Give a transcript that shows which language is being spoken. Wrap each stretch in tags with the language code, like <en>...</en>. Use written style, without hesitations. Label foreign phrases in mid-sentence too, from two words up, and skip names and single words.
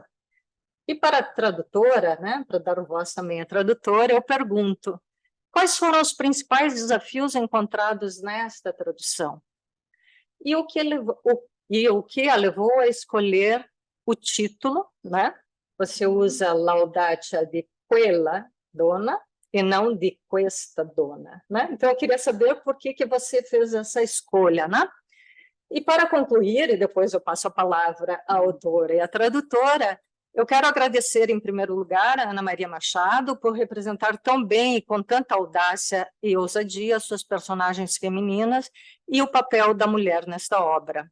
<pt>E para a tradutora, né, para dar voz também à tradutora, eu pergunto, quais foram os principais desafios encontrados nesta tradução? E o que a levou a escolher o título, né? Você usa Laudate di quella donna e não de</pt> <it>questa donna,</it> <pt>né? Então, eu queria saber por que você fez essa escolha, né? E para concluir, e depois eu passo a palavra à autora e à tradutora, eu quero agradecer, em primeiro lugar, a Ana Maria Machado por representar tão bem e com tanta audácia e ousadia suas personagens femininas e o papel da mulher nesta obra.</pt>